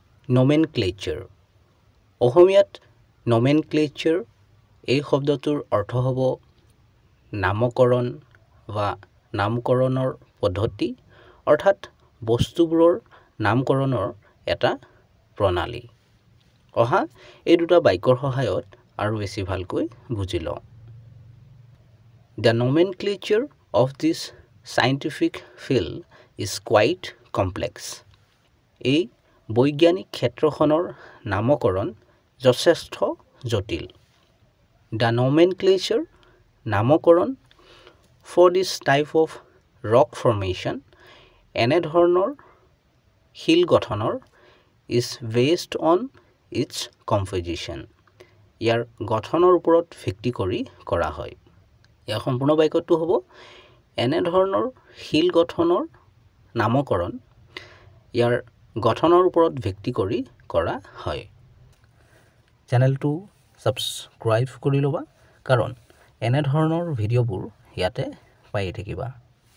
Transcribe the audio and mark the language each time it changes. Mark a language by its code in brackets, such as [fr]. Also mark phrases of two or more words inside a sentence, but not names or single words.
[as] নমেনক্লেচাৰ অসমীয়াত নমেনক্লেচাৰ এই শব্দটোৰ অৰ্থ হ'ব নামকৰণ বা নামকৰণৰ পদ্ধতি অৰ্থাৎ বস্তুবোৰৰ নামকৰণৰ এটা প্ৰণালী অহা এই দুটা বাক্যৰ সহায়ত আৰু বেছি ভালকৈ বুজি লওঁ [en] The nomenclature of this scientific field is quite complex. [as] এই বৈজ্ঞানিক ক্ষেত্ৰখনৰ নামকৰণ যথেষ্ট জটিল [en] The nomenclature [as] নামকৰণ [en] for this type of rock [as] formation এনে ধৰণৰ শিল গঠনৰ [en] is based on its composition [as] ইয়াৰ গঠনৰ ওপৰত ভিত্তি কৰি কৰা হয় ইয়াৰ সম্পূৰ্ণ বাক্যটো হ'ব এনে ধৰণৰ শিল গঠনৰ নামকৰণ ইয়াৰ গঠনৰ ওপৰত ভিত্তি কৰি কৰা হয় চেনেলটো সাবস্ক্ৰাইব কৰি ল'বা কাৰণ এনে ধৰণৰ ভিডিঅ'বোৰ ইয়াতে পাই থাকিবা